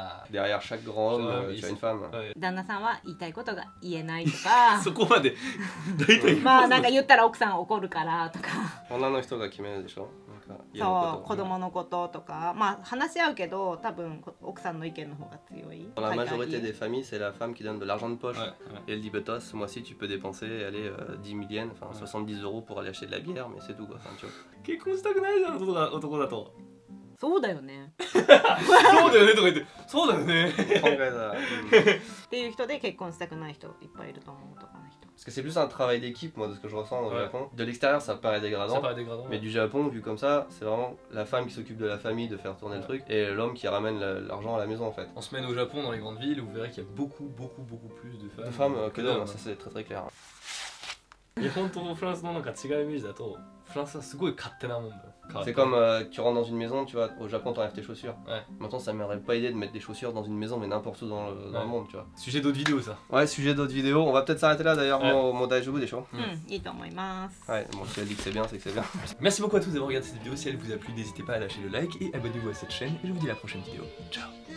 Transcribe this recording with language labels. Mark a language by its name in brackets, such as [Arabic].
[French] Derrière chaque grand homme, tu as une femme. [Japanese] 旦那さんは言いたいことが言えないとかそこまで大体まあなんか言ったら奥さん怒るからとか女の人が決めるでしょ？そう子供のこととかまあ話し合うけど多分奥さんの意見の方が強い。 [French] Dans la majorité des familles, c'est la femme qui donne de l'argent de poche. Et elle dit bah toi ce mois-ci tu peux dépenser allez 10 000 yens, enfin 70 € pour aller acheter de la bière, mais c'est tout quoi. Enfin, tu vois. [Japanese] 結婚したくないじゃん男だと。そうだよねそうだよねとか言ってそうだよねっていう人で結婚したくない人いっぱいいると思う男の人。 [French] Parce que c'est plus un travail d'équipe, moi, de ce que je ressens au Japon. De l'extérieur, ça paraît dégradant. Mais du Japon, vu comme ça, c'est vraiment la femme qui s'occupe de la famille, de faire tourner le truc, et l'homme qui ramène l'argent à la maison en fait. En semaine au Japon, dans les grandes villes, vous verrez qu'il y a beaucoup plus de femmes. Que d'hommes, ça c'est très clair. [Japanese] 日本とフランスのなんか違うイメージだとフランスはすごい勝手なもんだよ。 [French] C'est comme tu rentres dans une maison, tu vois, au Japon t'enlèves tes chaussures. Maintenant ça m'aurait pas aidé de mettre des chaussures dans une maison mais n'importe où dans le monde, tu vois. Sujet d'autres vidéos ça. Ouais, sujet d'autres vidéos, on va peut-être s'arrêter là d'ailleurs mon daijoubu des shows. [Japanese] いいと思います。 [French] Ouais, bon si elle dit que c'est bien, c'est que c'est bien. Merci beaucoup à tous d'avoir regardé cette vidéo, si elle vous a plu n'hésitez pas à lâcher le like et abonnez-vous à cette chaîne et je vous dis à la prochaine vidéo. Ciao.